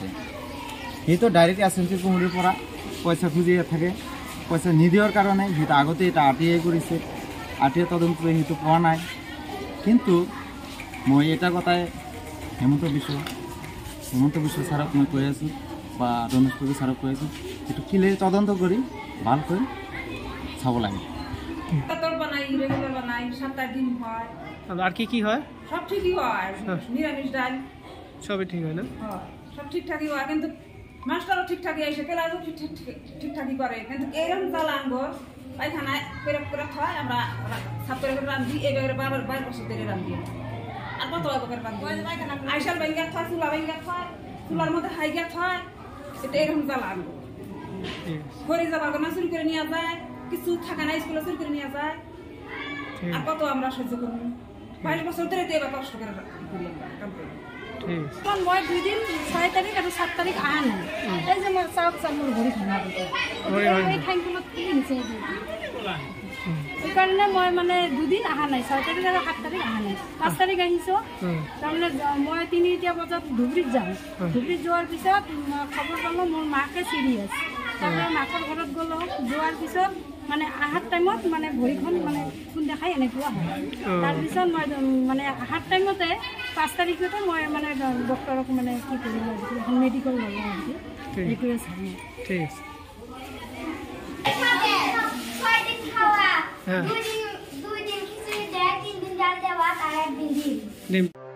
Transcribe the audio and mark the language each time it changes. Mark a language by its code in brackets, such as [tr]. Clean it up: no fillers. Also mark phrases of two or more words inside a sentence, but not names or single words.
[as] সিহঁতে ডাইৰেক্ট এছএমচিৰ কমিটিৰ পৰা পইচা খুজি থাকে, পইচা নিদিয়াৰ কাৰণে সিহঁতে আগতে এটা RTI কৰিছে, RTI তদন্ত কৰি সিহঁতে পোৱা নাই। কিন্তু মই এটা কথাই হেমন্ত বিশ্ব ছাৰক মই কৈ আছোঁ বা ৰমেশ পুৰী ছাৰক কৈ আছোঁ, এইটো কিলেৰি তদন্ত কৰি ভালকৈ চাব লাগে। [bn] আর কি হয়? সব ঠিকই হয়, নিরামিষ ডাল সবই ঠিক হয় না? সব ঠিকঠাকই হয়, কিন্তু মাস্টারও ঠিকঠাকই এসে ক্লাসও ঠিকঠাকই করে, কিন্তু এইরকম তাল আনবো পায়খানায় পেরক করে খাওয়াই, আমরা সাপ করে রান্ধি, এইভাবে বারবার 22 বছর ধরে রান্ধি। আর কত এবার রান্ধি, আইসাল ভেঙ্গা খায়, চুলা ভেঙ্গা খায়, চুলার মধ্যে হাইগা খায়, এটা এরকম তাল আনবো। ঘরে যাবার না চুরি করে নিয়ে যায়, কিছু থাকা না স্কুলে চুরি করে নিয়ে যায়, আর কত আমরা সহ্য করবো। 22 বছর ধরে তো এবার কষ্ট করে কাম করি। [as] মই 2 দিন 6 তাৰিখ আৰু 7 তাৰিখ আহা নাই, এই যে মই চাওক মোৰ ভৰি ভাঙা এই ঠাইখনত কি নিছে, সেইকাৰণে মই মানে 2 দিন আহা নাই, 6 তাৰিখ আৰু 7 তাৰিখ আহা নাই। 5 তাৰিখ আহিছোঁ, তাৰমানে মই 3টা বজাত ধুবুৰীত যাওঁ। ধুবুৰীত যোৱাৰ পিছত খবৰ পালোঁ মোৰ মাকে চিৰিয়াছ, তাৰপৰা মাকৰ ঘৰত গ'লোঁ। যোৱাৰ পিছত মানে আহাৰ টাইমত মানে ভৰিখন মানে খুন দেখাই এনেকুৱা হয়। তাৰপিছত মই মানে আহাৰ টাইমতে 5 তাৰিখতে মই মানে ডক্টৰক মানে কি কৰিম এখন মেডিকেল ল'লোঁ আৰু কি এইটোৱে চাই। ঠিক আছে। [bn] দুই দিন খিচুড়ি দেয়, 3 দিন ডাল দেওয়া আর 1 দিন ডিম।